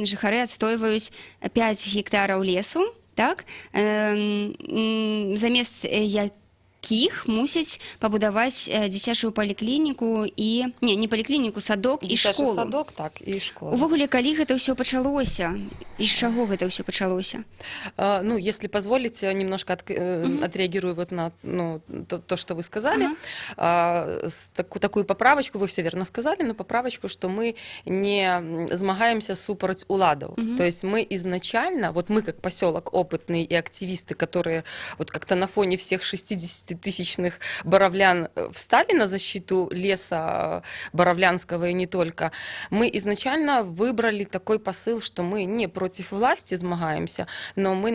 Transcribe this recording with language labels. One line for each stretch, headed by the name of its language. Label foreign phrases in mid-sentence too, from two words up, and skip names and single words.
Belarusian: Жыхары адстойваюць 5 гектараў лесу, так? Замест якіх мусяць пабудаваць дзіцячую паліклініку і... Не паліклініку, садок і школу. Дзіцячы садок, так, і школу. Увогуле, калі гэта ўсё пачалося? І з чаго гэта ўсё пачалося?
Russian: Если позволите, немножко отреагирую вот на то, что вы сказали. Такую поправочку, вы все верно сказали, но поправочку, что мы не
Belarusian: змагаемся супраць уладаў.
Russian: То есть мы изначально, вот мы как поселок опытные и активисты, которые вот как-то на фоне всех 60-тысячных боровлян встали на защиту леса боровлянского и не только, мы изначально выбрали такой посыл, что мы не против власти змагаемся, но мы